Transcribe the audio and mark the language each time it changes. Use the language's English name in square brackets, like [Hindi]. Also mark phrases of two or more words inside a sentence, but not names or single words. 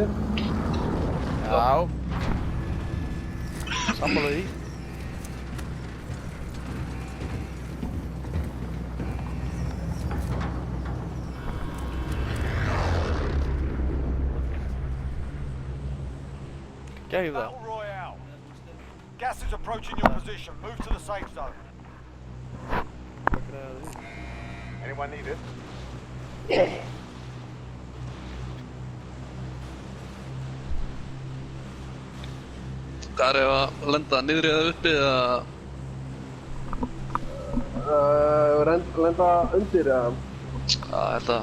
[Icelandic] Já. Sammála því. Gæði það. Battle Royale. [English] Gas is approaching your position. Move to the safe zone. Anyone need it? [Icelandic] Hvað er að lenda niðri eða uppi eða? Lenda undir eða? Já, þetta.